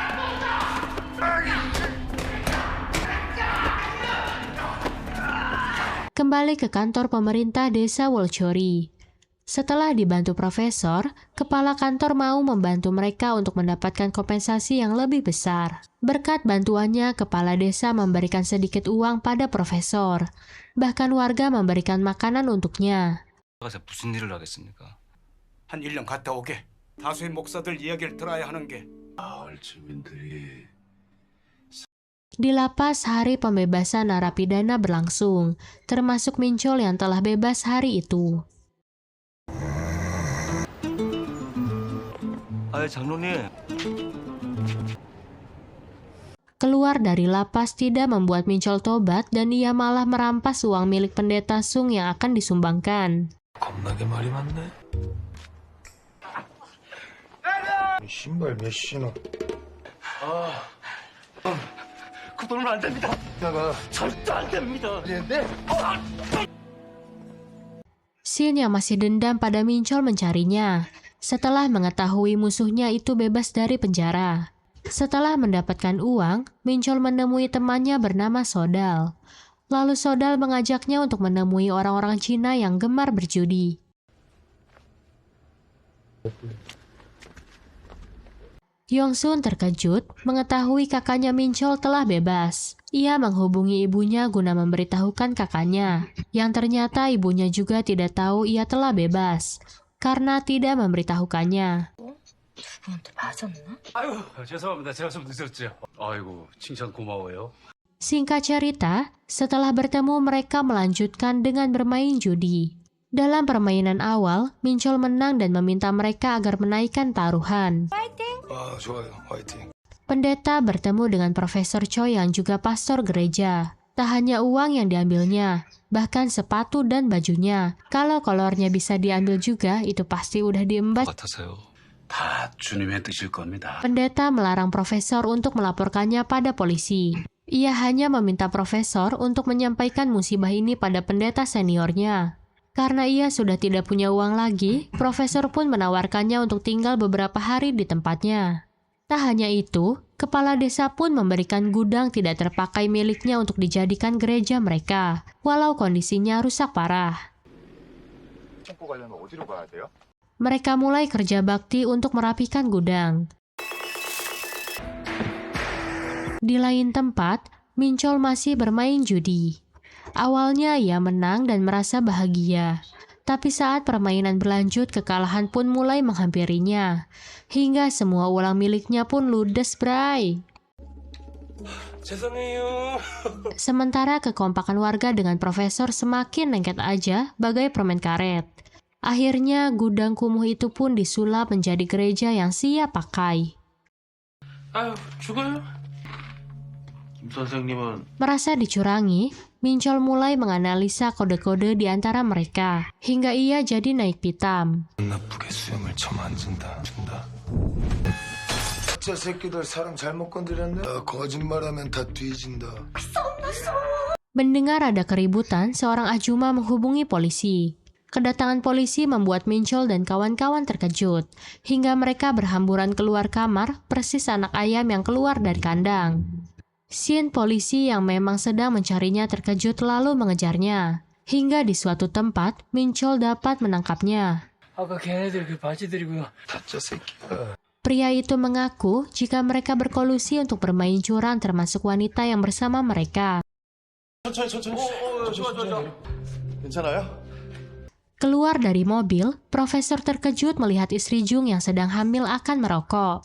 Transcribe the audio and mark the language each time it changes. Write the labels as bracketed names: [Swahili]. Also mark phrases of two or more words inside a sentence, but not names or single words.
[Indonesian] Kembali ke kantor pemerintah desa Wolchori. Setelah dibantu profesor, kepala kantor mau membantu mereka untuk mendapatkan kompensasi yang lebih besar. Berkat bantuannya, kepala desa memberikan sedikit uang pada profesor. Bahkan warga memberikan makanan untuknya. [Korean] 가서 무슨 일을 하겠습니까? 한 1년 갔다 오게. 다수의 목사들 이야기를 들어야 하는 게. 마을 주민들이 [Indonesian] Di lapas, hari pembebasan narapidana berlangsung, termasuk Minchol yang telah bebas hari itu. [Korean] 장로님. [Indonesian] Keluar dari lapas tidak membuat Minchol tobat dan ia malah merampas uang milik pendeta Sung yang akan disumbangkan. [Korean] 겁나게 말이 많네. 신발 몇 신어? 그 돈은 안 됩니다. 나가. 절대 안 됩니다. [Indonesian] Shin yang masih dendam pada Minchol mencarinya. Setelah mengetahui musuhnya itu bebas dari penjara. Setelah mendapatkan uang, Minchol menemui temannya bernama Sodal. Lalu Sodal mengajaknya untuk menemui orang-orang Cina yang gemar berjudi. Yong-sun terkejut mengetahui kakaknya Minchol telah bebas. Ia menghubungi ibunya guna memberitahukan kakaknya, yang ternyata ibunya juga tidak tahu ia telah bebas, karena tidak memberitahukannya. [Korean] 누구한테 맞았나? 아유, 죄송합니다. 제가 좀 늦었죠. 아이고, 칭찬 고마워요. [Indonesian] Singkat cerita, setelah bertemu mereka melanjutkan dengan bermain judi. Dalam permainan awal, Minchol menang dan meminta mereka agar menaikkan taruhan. [Korean] 아, 좋아요. 화이팅. [Indonesian] Pendeta bertemu dengan Profesor Choi yang juga pastor gereja. Tak hanya uang yang diambilnya, bahkan sepatu dan bajunya. Kalau kolornya bisa diambil juga, itu pasti udah diembat. [Korean] 같아서요. 다 주님의 뜻일 겁니다. [Indonesian] Pendeta melarang profesor untuk melaporkannya pada polisi. Ia hanya meminta profesor untuk menyampaikan musibah ini pada pendeta seniornya. Karena ia sudah tidak punya uang lagi, profesor pun menawarkannya untuk tinggal beberapa hari di tempatnya. Tak hanya itu, kepala desa pun memberikan gudang tidak terpakai miliknya untuk dijadikan gereja mereka, walau kondisinya rusak parah. [Korean] 창고 가려면 어디로 가야 돼요? [Indonesian] Mereka mulai kerja bakti untuk merapikan gudang. Di lain tempat, Minchol masih bermain judi. Awalnya ia menang dan merasa bahagia. Tapi saat permainan berlanjut, kekalahan pun mulai menghampirinya. Hingga semua uang miliknya pun ludes, bray. [Korean] 죄송해요. [Indonesian] Sementara kekompakan warga dengan profesor semakin lengket aja bagai permen karet. Akhirnya gudang kumuh itu pun disulap menjadi gereja yang siap pakai. [Korean] 아유, 죽어요. 김 선생님은 [Indonesian] Merasa dicurangi, Minchol mulai menganalisa kode-kode di antara mereka, hingga ia jadi naik pitam. [Korean] 나쁘게 수염을 쳐만진다. 저 새끼들 사람 잘못 건드렸네. 나 거짓말하면 다 뒤진다. [Indonesian] Mendengar ada keributan, seorang ajuma menghubungi polisi. Kedatangan polisi membuat Minchol dan kawan-kawan terkejut, hingga mereka berhamburan keluar kamar, persis anak ayam yang keluar dari kandang. Shin, polisi yang memang sedang mencarinya, terkejut lalu mengejarnya. Hingga di suatu tempat, Minchol dapat menangkapnya. [Korean] 아까 걔네들 그 바지들이고요. 타짜 새끼가. [Indonesian] Pria itu mengaku jika mereka berkolusi untuk bermain curang termasuk wanita yang bersama mereka. [Korean] 괜찮아요? [Indonesian] Keluar dari mobil, Profesor terkejut melihat istri Jung yang sedang hamil akan merokok.